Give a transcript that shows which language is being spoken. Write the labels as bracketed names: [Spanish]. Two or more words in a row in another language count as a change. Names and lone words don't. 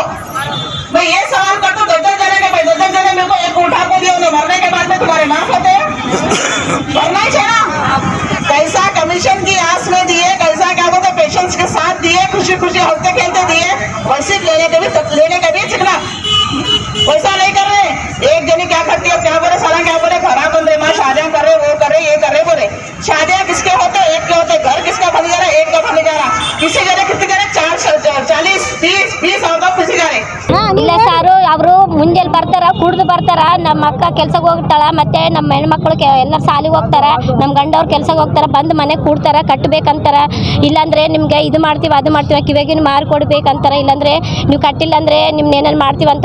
[Hindi] मैं ये सवाल कर दो 10 जने के पैसे 10 जने मेरे को एक उठा को दियो ना, मरने के बाद में तुम्हारे माफ होते हैं, भरना ही चाहिए ना, कैसा कमीशन की आस में दिए, कैसा क्या बोलते पेशेंस के साथ दिए, खुशी खुशी हंसते खेलते दिए, वैसे लेने के भी सीखना, वैसा नहीं कर रहे। एक जनी क्या करती है क्या बोले साला क्या बोले खराब बन रहे माँ शादियां कर रहे वो कर रहे ये कर रहे बोले, शादियां किसके होते एक के होते, घर किसका बन जा रहा एक का बन जा रहा, किसी जगह कितने जगह 40 30 20 आउट किसी जगह [Kannada] ಇಲ್ಲ ಸಾರು ಅವರು ಮುಂಜಾನೆ ಬರ್ತಾರ ಕುಡ್ದು ಬರ್ತಾರ, ನಮ್ಮ ಅಕ್ಕ ಕೆಲ್ಸಕ್ಕೆ ಹೋಗ್ತಾಳ, ಮತ್ತೆ ನಮ್ಮ ಹೆಣ್ಮಕ್ಳು ಎಲ್ಲರೂ ಸಾಲಿಗೆ ಹೋಗ್ತಾರ, ನಮ್ಮ ಗಂಡವ್ರು ಕೆಲ್ಸಕ್ಕೆ ಹೋಗ್ತಾರ, ಬಂದು ಮನೆ ಕೂಡ್ತಾರ ಕಟ್ಟಬೇಕಂತಾರ, ಇಲ್ಲಾಂದ್ರೆ ನಿಮ್ಗೆ ಇದು ಮಾಡ್ತೀವಿ ಅದು ಮಾಡ್ತೀವಿ ಕಿವಿಗಿನ ಮಾರು ಕೊಡ್ಬೇಕಂತಾರ, ಇಲ್ಲಾಂದ್ರೆ ನೀವು ಕಟ್ಟಿಲ್ಲ ಅಂದ್ರೆ ನಿಮ್ನ ಏನೇನು ಮಾಡ್ತೀವಿ ಅಂತಾರೆ,